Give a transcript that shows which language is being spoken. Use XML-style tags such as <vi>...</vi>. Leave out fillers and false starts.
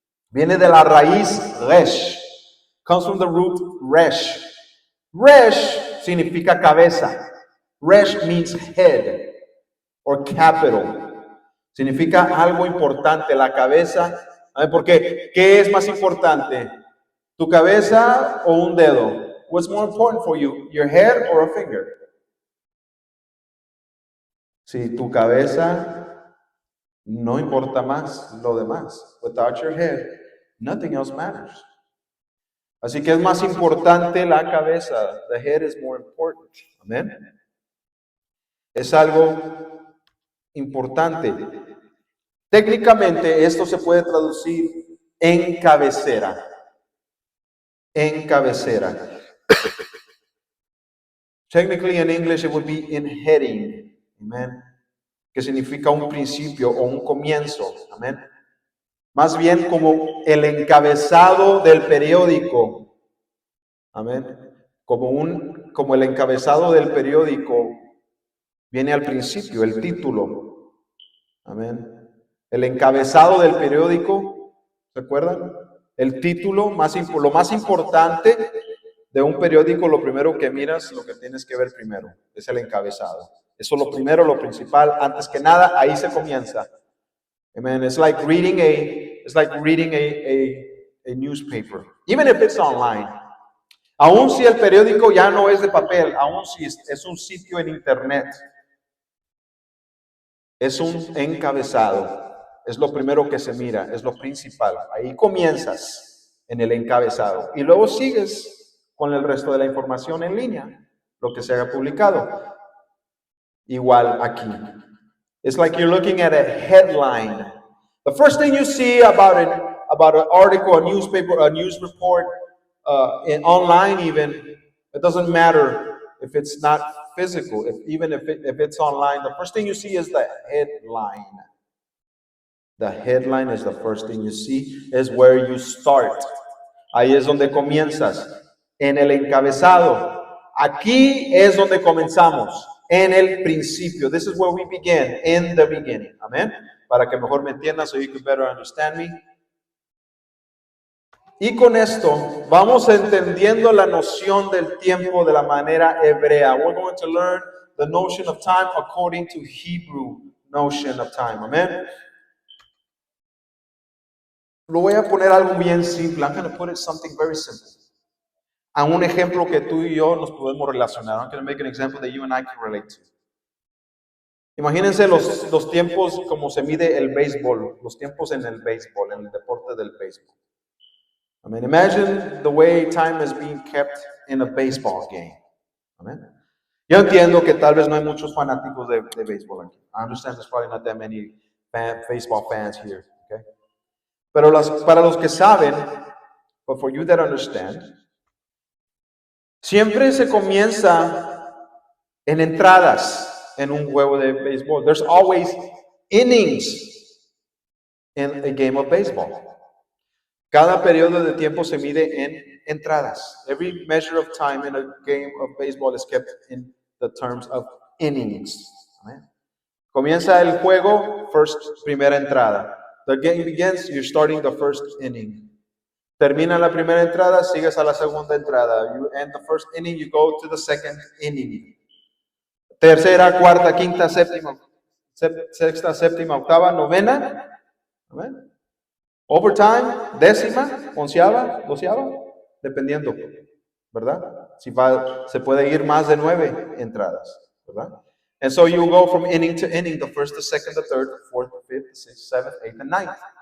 <es>Viene de la raíz resh.</es> <en>Comes from the root resh.</en> <es>Resh significa cabeza.</es> <en>Resh means head or capital.</en> <es>Significa algo importante, la cabeza. Porque, ¿qué es más importante? ¿Tu cabeza o un dedo?</es> <en>What's more important for you, your head or a finger?</en> <es>Si tu cabeza, no importa más lo demás.</es> <en>Without your head, nothing else matters.</en> <es>Así que es más importante la cabeza.</es> <en>The head is more important.</en> <es>Amén. Es algo importante. Técnicamente esto se puede traducir en cabecera. En cabecera. Technically in English it would be in heading. Amen. Que significa un principio o un comienzo. Amén. Más bien como el encabezado del periódico. Amén. Como el encabezado del periódico viene al principio, el título. Amén. El encabezado del periódico, ¿se acuerdan? El título, lo más importante de un periódico, lo primero que miras, lo que tienes que ver primero, es el encabezado. Eso es lo primero, lo principal, antes que nada, ahí se comienza. Amen.</es> <en>It's like reading a newspaper, even if it's online.</en> <es>Aun si el periódico ya no es de papel, aun si es un sitio en internet, es un encabezado. Es lo primero que se mira, es lo principal. Ahí comienzas en el encabezado y luego sigues con el resto de la información en línea, lo que se haya publicado. Igual aquí.</es> <en>It's like you're looking at a headline. The first thing you see about an article, a newspaper, a news report, online even, it doesn't matter if it's not physical. Even if it's online, the first thing you see is the headline. The headline is the first thing you see. Is where you start.</en> <es>Ahí es donde comienzas. En el encabezado. Aquí es donde comenzamos. En el principio.</es> <en>This is where we begin. In the beginning. Amén.</en> <es>Para que mejor me entiendan,</es> <en>so you can better understand me.</en> <es>Y con esto vamos entendiendo la noción del tiempo de la manera hebrea.</es> <en>We're going to learn the notion of time according to Hebrew notion of time.</en> <es>Amén. Lo voy a poner algo bien simple.</es> <en>I'm going to put it something very simple.</en> <es>A un ejemplo que tú y yo nos podemos relacionar.</es> <en>I'm going to make an example that you and I can relate to.</en> <es>Imagínense los tiempos como se mide el béisbol, los tiempos en el béisbol, en el deporte del béisbol.</es> <en>I mean, imagine the way time is being kept in a baseball game. Amen.</en> <es>Yo entiendo que tal vez no hay muchos fanáticos de béisbol aquí.</es> <en>I understand there's probably not that many baseball fans here. Okay?</en> <es>Pero para los que saben,</es> <en>but for you that understand,</en> <es>siempre se comienza en entradas en un juego de béisbol.</es> <en>There's always innings in a game of baseball.</en> <es>Cada periodo de tiempo se mide en entradas.</es> <en>Every measure of time in a game of baseball is kept in the terms of innings. Amen.</en> <es>Comienza el juego, primera entrada.</es> <en>The game begins, you're starting the first inning.</en> <es>Termina la primera entrada, sigues a la segunda entrada.</es> <en>You end the first inning, you go to the second inning.</en> <es>Tercera, cuarta, quinta, séptima, sexta, séptima, octava, novena. Amen. Overtime, décima, onceava, doceava, dependiendo, ¿verdad? Si se puede ir más de 9 entradas, ¿verdad?</es> <en>And so you go from inning to inning, the first, the second, the third, the fourth, the fifth, the sixth, seventh, eighth, and ninth.</en>